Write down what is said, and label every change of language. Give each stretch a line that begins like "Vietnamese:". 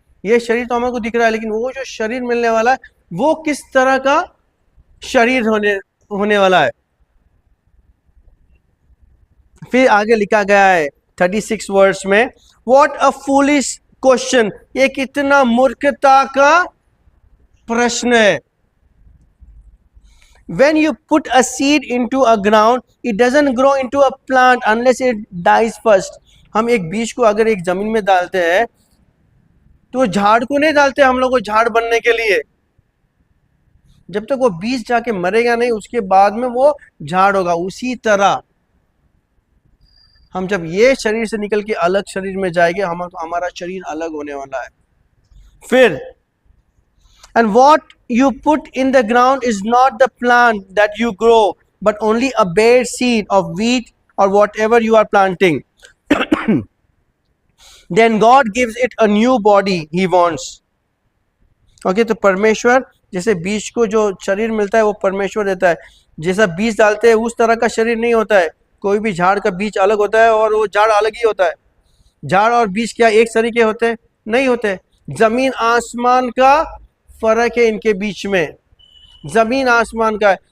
Hindi: ये शरीर तो हमको दिख रहा है, लेकिन वो जो शरीर मिलने वाला है वो किस तरह का शरीर होने वाला है? फिर आगे लिखा गया है 36 वर्स में,
English: What a foolish question.
Hindi: ये कितना मूर्खता का प्रश्न है।
English: When you put a seed into a ground, it doesn't grow into a plant unless it dies first.
Hindi: हम एक बीज को अगर एक जमीन में डालते हैं तो झाड़ को नहीं डालते हम लोग को झाड़ बनने के लिए, जब तक वो बीज जाके मरेगा नहीं उसके बाद में वो झाड़ होगा। उसी तरह हम जब ये शरीर से निकल के अलग शरीर में जाएंगे, हमारा शरीर अलग होने वाला है।
English: फिर and what you put in the ground is not the plant that you grow, but only a bare seed of wheat or whatever you are planting. Then God gives it a new body he wants.
Hindi: Okay, तो परमेश्वर जैसे बीज को जो शरीर मिलता है वो परमेश्वर देता है। जैसा बीज डालते हैं उस तरह का शरीर नहीं होता है। कोई भी झाड़ का बीज अलग होता है और वो झाड़ अलग ही होता है। झाड़ और बीज क्या एक तरीके होते हैं? नहीं होते। जमीन आसमान का फर्क है इनके बीच में, जमीन आसमान का है।